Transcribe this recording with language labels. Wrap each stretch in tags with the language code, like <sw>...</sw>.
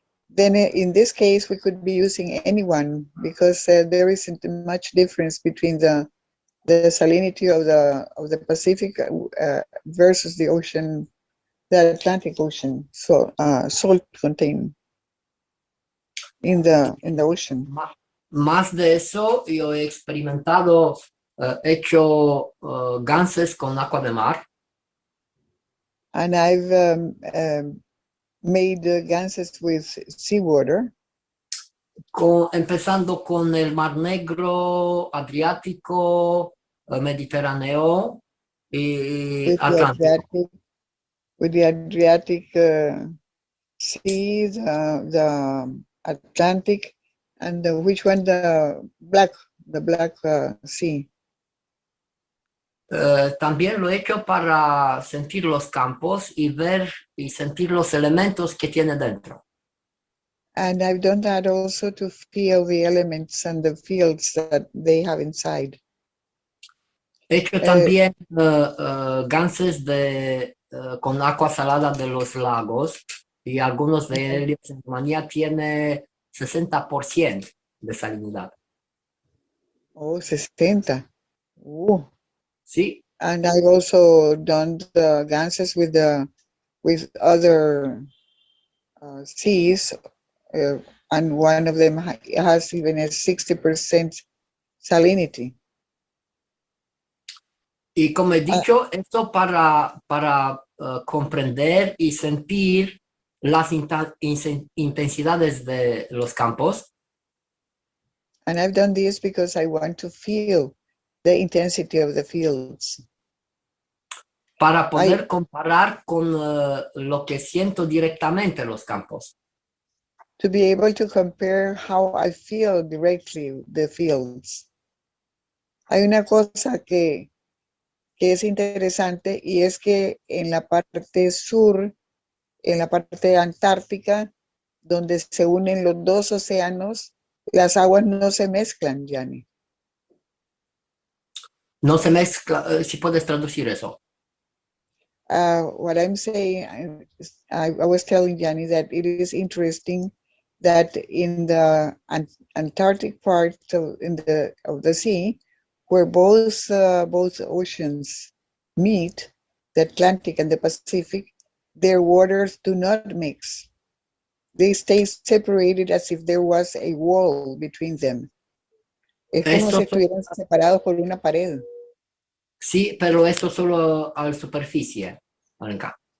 <en>Then in this case, we could be using any one because there isn't much difference between the salinity of the Pacific versus the ocean, the Atlantic Ocean, so salt contained in the ocean.</en> <es>Más de eso, yo he experimentado, hecho ganses con agua de mar.</es> <en>And I've made ganses with seawater.</en> <es>Empezando con el Mar Negro, Adriático, Mediterráneo y Atlántico.</es> <en>With the Adriatic Sea, the Atlantic, and which one? The Black Sea.</en> <es>También lo he hecho para sentir los campos y ver y sentir los elementos que tiene dentro.</es> <en>And I've done that also to feel the elements and the fields that they have inside.</en> <es>He hecho también ganses con agua salada de los lagos y algunos de ellos en Rumanía tiene 60% de salinidad. Oh, 60. Oh. Sí.</es> <en>And I've also done the ganses with other seas, and one of them has even a 60% salinity.</en> <es>Y como he dicho, esto para comprender y sentir las intensidades de los campos.</es> <en>And I've done this because I want to feel the intensity of the fields.</en> <es>Para poder comparar con lo que siento directamente en los campos.</es> <en>To be able to compare how I feel directly the fields.</en> <es>Hay una cosa que es interesante y es que en la parte sur, en la parte antártica, donde se unen los dos océanos, las aguas no se mezclan, Gianni. No se mezcla, si puedes traducir eso.</es> <en>What I'm saying, I was telling Gianni that it is interesting that in the Antarctic part of the sea, where both oceans meet, the Atlantic and the Pacific, their waters do not mix. They stay separated as if there was a wall between them.</en> <es>Es como si estuvieran separados por una pared. Sí, pero eso solo a la superficie, Alenka.</es>